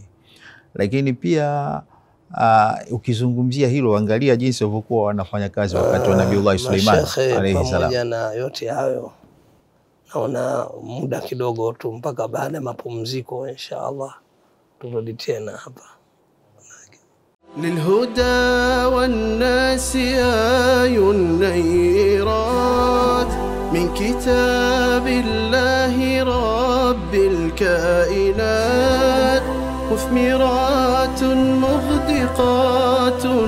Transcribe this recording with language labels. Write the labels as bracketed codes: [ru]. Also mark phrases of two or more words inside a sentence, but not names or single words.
[sw] Lakini pia ukizungumzia hilo, angalia jinsi walivyokuwa wanafanya kazi wakati wa Nabii Suleiman [ar] عليه السلام. [sw] Pamoja na yote hayo, naona muda kidogo tu mpaka baada ya mapumziko inshallah turudi tena hapa. [ar] للهدى والناس آي نيرات من كتاب الله رب الكائنات مثمرات مغدقات